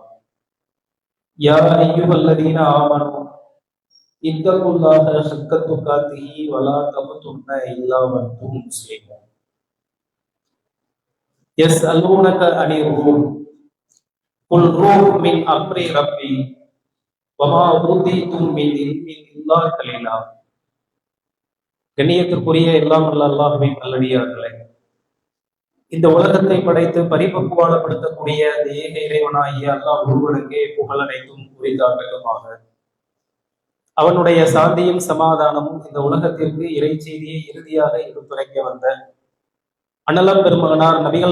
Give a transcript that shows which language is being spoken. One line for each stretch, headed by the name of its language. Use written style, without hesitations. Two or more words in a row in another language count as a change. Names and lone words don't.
Arabic: يا أيها الذين آمنوا اتقوا الله حق تقاته ولا تموتن إلا وأنتم مسلمون. يسألونك عن الروح قل روح من أمر ربي وما أوتيتم من علم إلا قليلا.
Tamil: கண்ணியத்திற்குரிய எல்லாம் வல்ல அல்லாஹ்வின் நல்லடியார்களே, இந்த உலகத்தை படைத்து பரிபக்குவப்படுத்தக்கூடிய அந்த ஏக இறைவனாகிய அல்லாஹ் ஒருவனுக்கே புகழ் அனைத்தும் உரித்தாகட்டுமாக. அவனுடைய சாந்தியும் சமாதானமும் இந்த உலகத்திற்கு இறை செய்தியை இறுதியாக எடுத்துரைக்க வந்த அண்ணலம் பெருமகனார் நபிகள்